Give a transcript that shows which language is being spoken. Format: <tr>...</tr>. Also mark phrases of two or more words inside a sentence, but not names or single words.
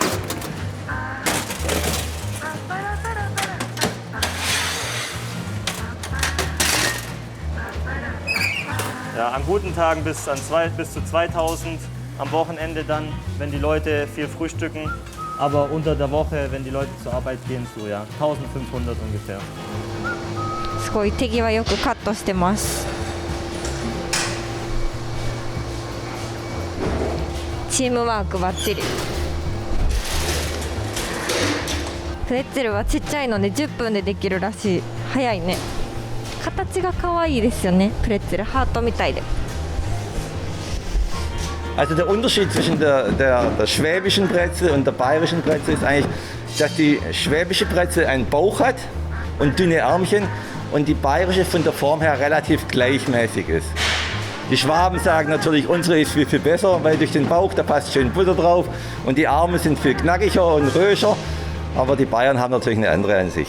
<de>Ja, an guten Tagen bis zu 2000, am Wochenende dann, wenn die Leute viel frühstücken. Aber unter der Woche, wenn die Leute zur Arbeit gehen, so ja, 1500 ungefähr.</de> <ja>すごい手際よくカットしてます。チームワークバッチリ。プレッツェルはちっちゃいので10分でできるらしい。早いね。形が可愛いですよね。プレッツェルハートみたいで。</ja> <de>Also der Unterschied zwischen der schwäbischen Brezel und der bayerischen Brezel ist eigentlich, dass die schwäbische Brezel einen Bauch hat und dünne Ärmchen und die bayerische von der Form her relativ gleichmäßig ist. Die Schwaben sagen natürlich, unsere ist viel, viel besser, weil durch den Bauch, da passt schön Butter drauf und die Arme sind viel knackiger und röscher, aber die Bayern haben natürlich eine andere Ansicht.</de>